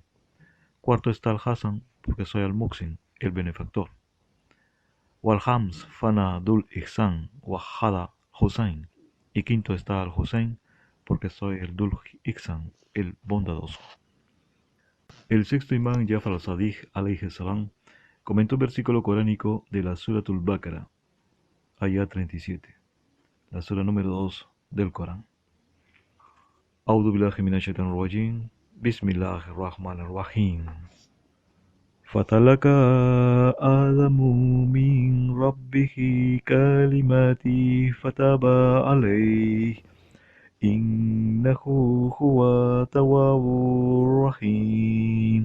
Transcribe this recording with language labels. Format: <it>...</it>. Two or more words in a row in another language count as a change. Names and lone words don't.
<es>Cuarto está Al-Hasan, porque soy Al-Muqsin, el Benefactor.</es> <ar>والخامس فأنا ذو الإحسان وهذا حسين.</ar> <es>Y quinto está Al-Hussein, porque soy el Dul Ihsan, el bondadoso. El sexto imán Jafar al-Sadiq</es> <ar>عليه السلام</ar> <es>comentó un versículo coránico de la Suratul Baqara, ayat 37, la sura número 2 del Corán.</es> <ar>أعوذ بالله من الشيطان الرجيم. بسم الله الرحمن الرحيم. فتلقى آدم من ربه كلمات فتاب عليه إنه هو التواب الرحيم.</ar>